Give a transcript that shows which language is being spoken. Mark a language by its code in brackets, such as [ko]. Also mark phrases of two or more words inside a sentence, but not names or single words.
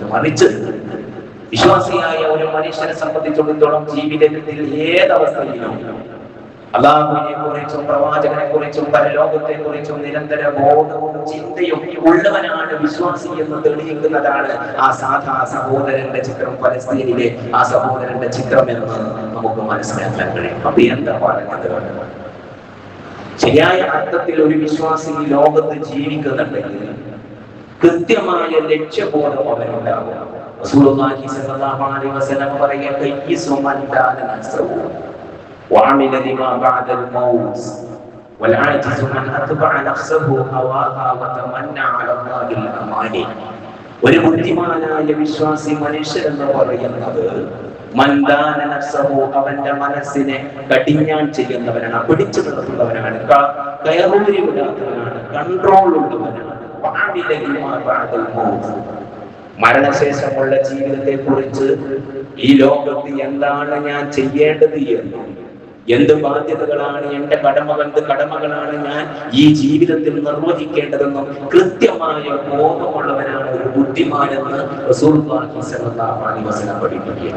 [ml] മറിച്ച് വിശ്വാസിയായ ഒരു മനുഷ്യനെ സംബന്ധിച്ചിടത്തോളം ജീവിതത്തിൽ ഏതവസ്ഥയിലും അല്ലാഹുവിനെ കുറിച്ചും പ്രവാചകനെ കുറിച്ചും പരലോകത്തെ കുറിച്ചും നിരന്തര ബോധവും ചിന്തയും ഉള്ളവനാണ് വിശ്വാസി എന്ന് തെളിയിക്കുന്നതാണ് ആ സാധാ സഹോദരന്റെ ചിത്രം, പലസ്തീനിലെ ആ സഹോദരന്റെ ചിത്രം എന്ന് നമുക്ക് മനസ്സിലാക്കാൻ കഴിയും. അപ്പൊ എന്താ പറഞ്ഞത്? ശരിയായ അർത്ഥത്തിൽ ഒരു വിശ്വാസി ലോകത്ത് ജീവിക്കുന്നുണ്ടെങ്കിൽ കൃത്യമായ ലക്ഷ്യബോധം അവനുണ്ടാകും. റസൂലുള്ളാഹി [ar] صلى الله عليه وسلم [ml] പറയുക, [ar] وعمل لما بعد الموت والعاجز من أتبع نفسه هواها وتمنى على الله الأماني. [ml] ഒരു ബുദ്ധിമാനായ വിശ്വാസി മനുഷ്യൻ എന്ന് പറയുന്നത് [ar] من دان نفسه, [ml] അവന്റെ മനസ്സിനെ കടിഞ്ഞാൺ ചെയ്യുന്നവനാണ്, പിടിച്ചു നിർത്തുന്നവനാണ്, കയറൂരി വിടാത്തവനാണ്, കൺട്രോൾ ഉള്ളവനാണ്. മരണശേഷമുള്ള ജീവിതത്തെ കുറിച്ച് ഈ ലോകത്ത് എന്താണ് ഞാൻ ചെയ്യേണ്ടത് എന്നും എന്ത് ബാധ്യതകളാണ്, എന്റെ കടമകളാണ് ഞാൻ ഈ ജീവിതത്തിൽ നിർവഹിക്കേണ്ടതെന്നും കൃത്യമായ ബോധമുള്ളവനാണ് ഒരു ബുദ്ധിമാനെന്ന് റസൂലുള്ളാഹി [ar] صلى الله عليه وسلم [ml] പഠിപ്പിക്കുകയാണ്.